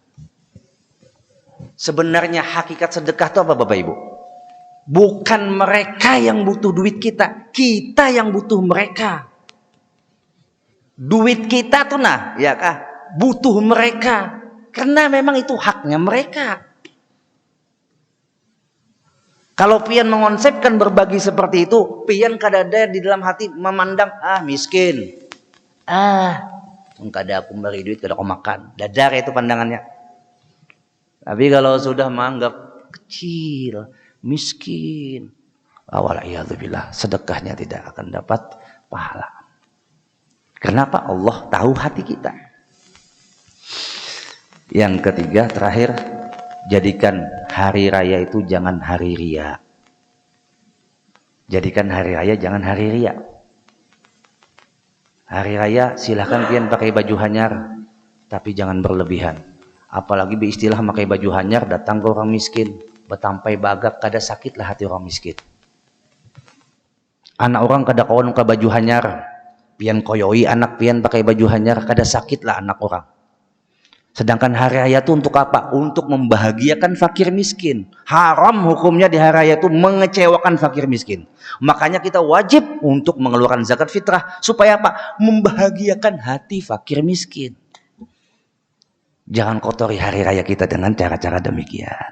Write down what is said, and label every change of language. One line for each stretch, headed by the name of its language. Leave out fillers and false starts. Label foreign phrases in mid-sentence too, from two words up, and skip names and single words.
Indonesian: Sebenarnya hakikat sedekah itu apa Bapak Ibu? Bukan mereka yang butuh duit kita yang butuh mereka. Duit kita tuh ya kah, butuh mereka. Karena memang itu haknya mereka. Kalau pian mengonsepkan berbagi seperti itu, pian kadada di dalam hati memandang miskin.
Banjar: Kada aku beri duit, kada aku makan.
Indonesian: Dadar itu pandangannya. Tapi kalau sudah menganggap kecil, miskin, wal'iyadzubillah, sedekahnya tidak akan dapat pahala. Kenapa? Allah tahu hati kita. Yang ketiga, terakhir, jadikan hari raya itu jangan hari ria. Jadikan hari raya jangan hari ria. Hari raya silahkan pian pakai baju hanyar, tapi jangan berlebihan. Apalagi beristilah pakai baju hanyar datang ke orang miskin,
Banjar: betampai bagak, kada sakitlah
Indonesian: hati orang miskin.
Banjar: Anak orang kada kawan ke baju hanyar, pian koyoi anak pian pakai baju hanyar, kada sakitlah anak orang.
Indonesian: Sedangkan hari raya itu untuk apa? Untuk membahagiakan fakir miskin. Haram hukumnya di hari raya itu mengecewakan fakir miskin. Makanya kita wajib untuk mengeluarkan zakat fitrah. Supaya apa? Membahagiakan hati fakir miskin. Jangan kotori hari raya kita dengan cara-cara demikian.